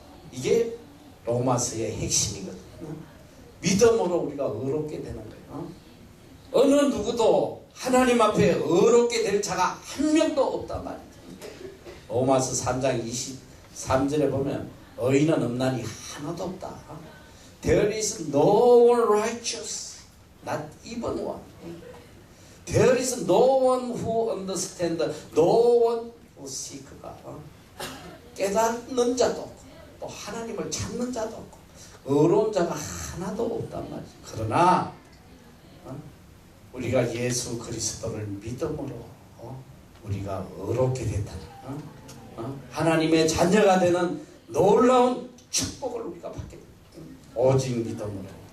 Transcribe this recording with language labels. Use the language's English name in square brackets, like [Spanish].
[Korean] 이게 로마서의 핵심이거든요. 믿음으로 우리가 의롭게 되는 거예요. 어느 누구도 하나님 앞에 의롭게 될 자가 한 명도 없단 말이에요. 로마서 3장 23절에 보면 의인은 없나니 하나도 없다. [English] There is no one righteous, not even one. There is no one who understands, no one who seeks God. [Korean] 깨닫는 자도 없고 또 하나님을 찾는 자도 없고 의로운 자가 하나도 없단 말이죠. 그러나 우리가 예수 그리스도를 믿음으로 우리가 의롭게 됐다. 하나님의 자녀가 되는 놀라운 축복을 우리가 받게 됩니다. 오직 믿음으로.